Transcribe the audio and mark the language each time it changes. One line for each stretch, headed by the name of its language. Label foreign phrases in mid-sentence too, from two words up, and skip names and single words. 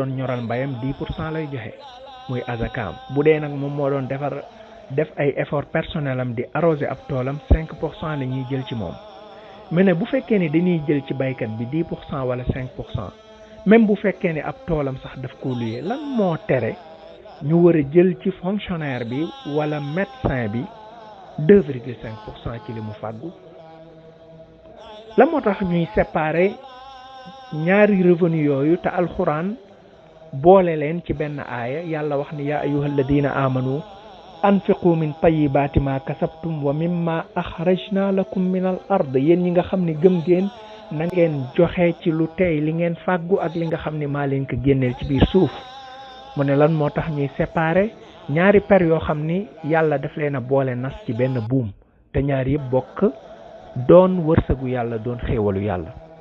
Wolof: doon ñoral mbayam 10% lay joxe muy azakaam bu dee nag moom moo doon def ay
French: effort personnel
Wolof: am di arroser ab toolam 5% la ñuy jël ci moom mais ne bu fekkee ni dañuy jël ci baykat bi 10% wala 5% même bu fekkee ni ab toolam sax daf ko luyee lan moo tere ñu war a jël ci fonctionnaire bi wala médecin bi 2,5% ci li mu fàggu la moo tax ñuy séparer ñaari revenu yooyu te alxuraan boole leen ci benn aaya yàlla wax ni
Arabic: يا أيها الذين آمنوا أنفقوا من طيبات ما كسبتم ومما أخرجنا لكم من الأرض
Wolof: yéen ñi nga xam ne gëm ngeen na ngeen joxe ci lu tey li ngeen fàggu ak li nga xam ne maa leen ko génneel ci biir suuf mu ne lan moo tax ñuy séparer ñaari per yoo xam ni yàlla daf leen a boole nas ci benn buum te ñaari yëpp bokk doon wërsëgu yàlla doon xéewalu yàlla.